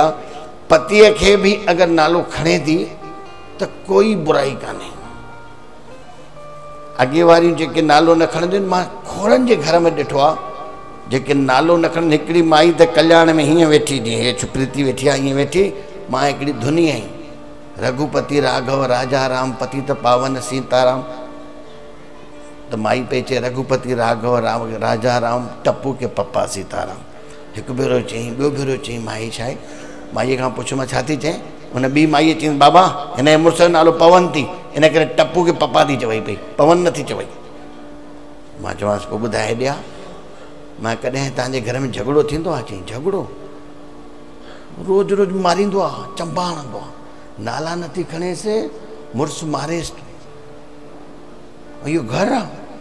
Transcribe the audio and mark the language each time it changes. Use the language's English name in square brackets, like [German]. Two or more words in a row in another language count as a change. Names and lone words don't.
[Sindhi] पतीअ खे बि अगरि नालो खणे थी त कोई बुराई कान्हे। अॻे वारियूं जेके नालो न खणंदियूं आहिनि, मां खोड़नि जे घर में ॾिठो आहे जेके नालो न खणनि। हिकिड़ी माई त कल्याण में हीअं वेठी, जीअं हे प्रीति वेठी आहे हीअं वेठी, मां हिकिड़ी धुनी आई, [Hindi] रघुपति राघव राजा राम पतित पावन सीताराम, [Sindhi] त माई पई चए [Hindi] रघुपति राघव राम राजा राम टप्पू के पप्पा सीताराम। [Sindhi] हिकु भेरो चई, ॿियो भेरो चई, माई छा आहे, माईअ खां पुछो मां छा थी चएं, हुन ॿी माईअ चई बाबा हिन जे मुड़ुस जो नालो पवन थी, इन करे [Hindi] टप्पू के पप्पा [Sindhi] थी चवई पई, पवन नथी चवई। मां चवांसि पोइ ॿुधाए ॾिया, मां कॾहिं तव्हांजे घर में झगड़ो थींदो आहे, चई झगड़ो रोज़ रोज़ मारींदो आहे, चंबा हणंदो आहे, नाला नथी खणेसि, मुड़ुसु मारेसि थो, इहो घरु आहे।